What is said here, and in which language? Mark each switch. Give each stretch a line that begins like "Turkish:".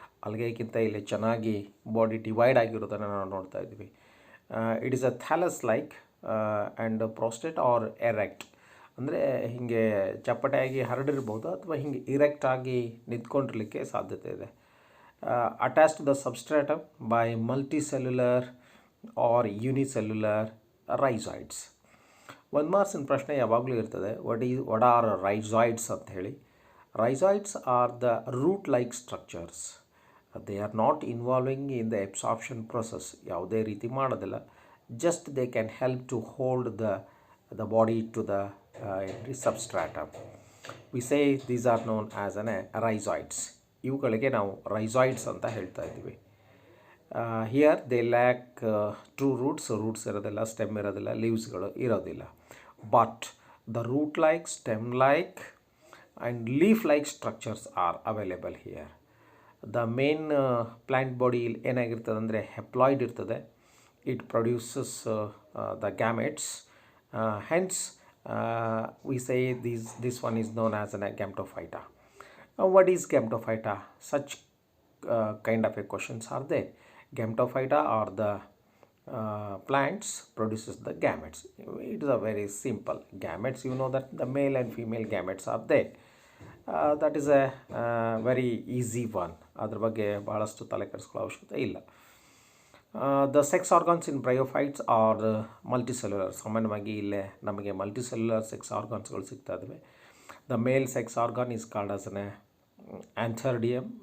Kannada: ಆಲ್ಗೇಗಿಂತ ಇಲ್ಲಿ ಚೆನ್ನಾಗಿ body divide ಆಗಿರೋದನ್ನು ನಾವು ನೋಡ್ತಾ ಇದ್ದೀವಿ.
English: it is a thallus like and prostrate or erect,
Kannada: ಅಂದರೆ ಹೀಗೆ ಚಪ್ಪಟೆಯಾಗಿ ಹರಡಿರ್ಬೋದು ಅಥವಾ ಹೀಗೆ ಇರೆಕ್ಟಾಗಿ ನಿಂತ್ಕೊಂಡಿರಲಿಕ್ಕೆ ಸಾಧ್ಯತೆ ಇದೆ.
English: Attached to the substratum by multicellular or unicellular rhizoids.
Kannada: ಒಂದು ಮಾರ್ಕ್ಸಿನ ಪ್ರಶ್ನೆ ಯಾವಾಗಲೂ ಇರ್ತದೆ,
English: what are rhizoids
Kannada: ಅಂತ ಹೇಳಿ.
English: Rhizoids are the root like structures. They are not involving in the absorption process.
Kannada: ಯಾವುದೇ ರೀತಿ ಮಾಡೋದಿಲ್ಲ.
English: Just they can help to hold the body to the substratum. We say these are known as rhizoids.
Kannada: ಇವುಗಳಿಗೆ ನಾವು ರೈಸಾಯ್ಡ್ಸ್ ಅಂತ ಹೇಳ್ತಾ ಇದ್ದೀವಿ.
English: here they lack true roots
Kannada: ಇರೋದಿಲ್ಲ, stem ಇರೋದಿಲ್ಲ, ಲೀವ್ಸ್ಗಳು ಇರೋದಿಲ್ಲ.
English: But the root like, stem like and leaf like structures are available here. The main plant body
Kannada: ಏನಾಗಿರ್ತದೆ ಅಂದರೆ haploid ಇರ್ತದೆ.
English: It produces the gametes. Hence we say this one is known as an Gametophyte. What is Gametophyte? Such kind of a questions are there. Gametophyte are the plants produces the gametes. It is a very simple. Gametes, you know that the male and female gametes are there. That is a very easy one.
Kannada: ಅದ್ರ ಬಗ್ಗೆ ಭಾಳಷ್ಟು ತಲೆ ಕೆಡಿಸ್ಕೊಳ್ಳೋ ಅವಶ್ಯಕತೆ ಇಲ್ಲ.
English: The sex organs in bryophytes are multicellular.
Kannada: ಸಾಮಾನ್ಯವಾಗಿ ಇಲ್ಲೇ ನಮಗೆ multicellular sex ಆರ್ಗಾನ್ಸ್ಗಳು ಸಿಗ್ತಾ ಇದ್ದಾವೆ.
English: The male sex organ is called as an antherdium.